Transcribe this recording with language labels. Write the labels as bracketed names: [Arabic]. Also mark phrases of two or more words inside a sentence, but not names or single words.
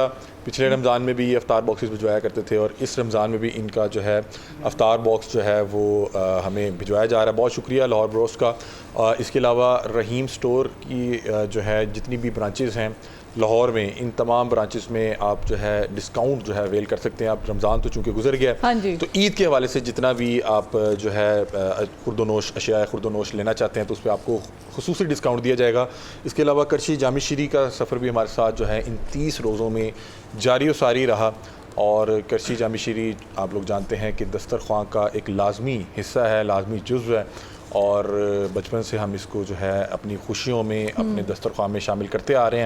[Urdu] پچھلے رمضان میں بھی یہ افطار باکسز بھجوایا کرتے تھے اور اس رمضان میں بھی ان کا جو ہے افطار باکس جو ہے وہ ہمیں بھجوایا جا رہا ہے. بہت شکریہ لاہور بروز کا. اس کے علاوہ رحیم سٹور کی جو ہے جتنی بھی برانچز ہیں لاہور میں، ان تمام برانچز میں آپ جو ہے ڈسکاؤنٹ جو ہے اویل کر سکتے ہیں. آپ رمضان تو چونکہ گزر گیا ہے تو عید کے حوالے سے جتنا بھی آپ جو ہے خورد و نوش اشیاء خورد و نوش لینا چاہتے ہیں تو اس پہ آپ کو خصوصی ڈسکاؤنٹ دیا جائے گا. اس کے علاوہ کرچی جامع شیری کا سفر بھی ہمارے ساتھ جو ہے ان 30 روزوں میں جاری و ساری رہا. اور کرچی جامع شیری آپ لوگ جانتے ہیں کہ دسترخواں کا ایک لازمی حصہ ہے، لازمی جزو ہے، اور بچپن سے ہم اس کو جو ہے اپنی خوشیوں میں اپنے دسترخوان میں شامل کرتے آ رہے ہیں.